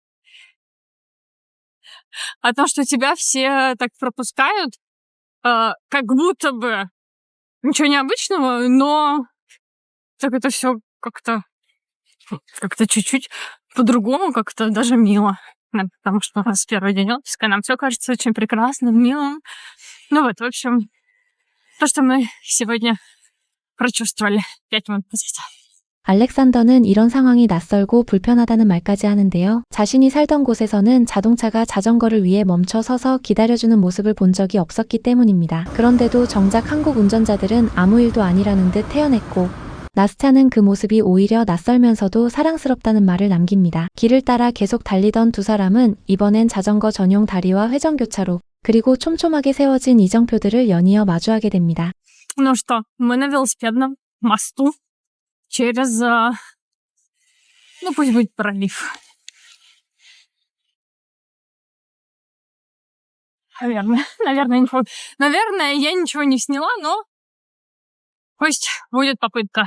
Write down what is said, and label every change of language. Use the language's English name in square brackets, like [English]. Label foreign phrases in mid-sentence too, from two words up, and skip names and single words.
[Russian] О том, что тебя все так пропускают, как будто бы ничего необычного, но так это все как-то чуть-чуть по-другому, как-то даже мило. Потому что у нас первый день отпуска, нам все кажется очень прекрасным, милым. Ну вот, в общем, то, что мы сегодня прочувствовали 5 минут назад. [Korean] 알렉산더는 이런 상황이 낯설고 불편하다는 말까지 하는데요. 자신이 살던 곳에서는 자동차가 자전거를 위해 멈춰 서서 기다려주는 모습을 본 적이 없었기 때문입니다. 그런데도 정작 한국 운전자들은 아무 일도 아니라는 듯 태연했고 나스차는 그 모습이 오히려 낯설면서도 사랑스럽다는 말을 남깁니다. 길을 따라 계속 달리던 두 사람은 이번엔 자전거 전용 다리와 회전교차로 그리고 촘촘하게 세워진 이정표들을 연이어 마주하게 됩니다. [Russian] Ну что, мы на велосипедном мосту через, ну пусть будет пролив. Наверное, я ничего не сняла, но пусть будет попытка.